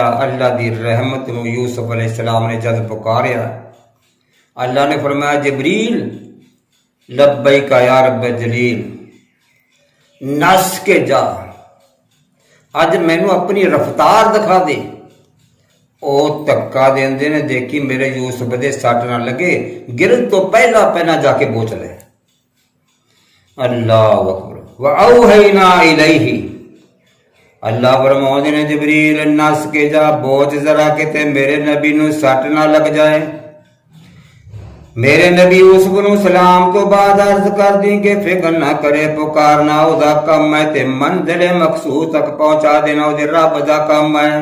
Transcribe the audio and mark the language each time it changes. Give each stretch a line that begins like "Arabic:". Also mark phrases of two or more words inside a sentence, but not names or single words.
Punjabi: اللہ دی رحمت نوں یوسف علیہ السلام نے جد پکاریا، اللہ نے فرمایا جبریل
Arabic: لبيك يا رب جليل,
Punjabi: نس کے جا، اج مینوں اپنی رفتار دکھا دے. او دھکا دیندے نے، ویکھی میرے یوسف دے سٹ نہ لگے، گرن توں پہلاں جاکے بوچ لے.
Arabic: الله أكبر. وأوحينا إليه,
Punjabi: اللہ فرماؤندے نے جبریل نس کے جا، بوچ ذرا کتے میرے نبی نوں سٹ نہ لگ جائے. میرے نبی یوسف نوں سلام توں بعد عرض کر دی کہ فکر نہ کرے، پکارنا اودا کم ہے تے منزل مقصود تک پہنچا دینا اودے رب دا کم ہے.